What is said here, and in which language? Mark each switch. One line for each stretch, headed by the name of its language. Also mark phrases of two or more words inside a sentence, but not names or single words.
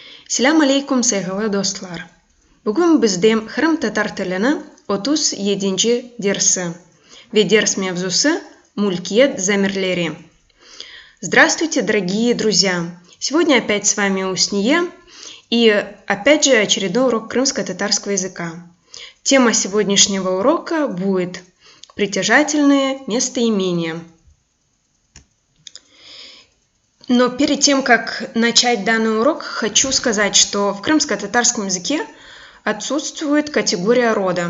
Arabic: Selam aleykum
Crimean Tatar: saygılı dostlar. Bugün bizde Kırım Tatar tilini 37. dersi ve ders mevzusu мулкиет замерлери.
Russian: Здравствуйте, дорогие друзья! Сегодня опять с вами Усния и опять же очередной урок крымско-татарского языка. Тема сегодняшнего урока будет притяжательные местоимения. Но перед тем, как начать данный урок, хочу сказать, что в крымско-татарском языке отсутствует категория рода.